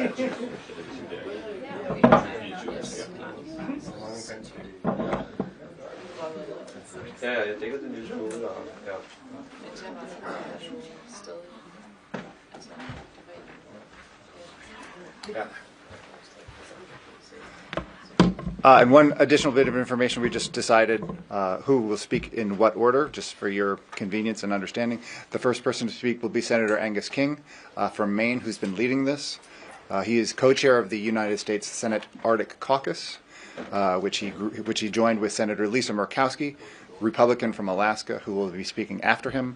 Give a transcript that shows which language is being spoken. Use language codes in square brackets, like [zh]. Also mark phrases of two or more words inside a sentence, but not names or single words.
[da] Ja, jeg dækker det nye skole, og ja. Ja. [en] And one additional bit of information, we just decided who will speak in what order, just for your convenience and understanding. The first person to speak will be Senator Angus King from Maine, who's been leading this. He is co-chair of the United States Senate Arctic Caucus, which he joined with Senator Lisa Murkowski, Republican from Alaska, who will be speaking after him.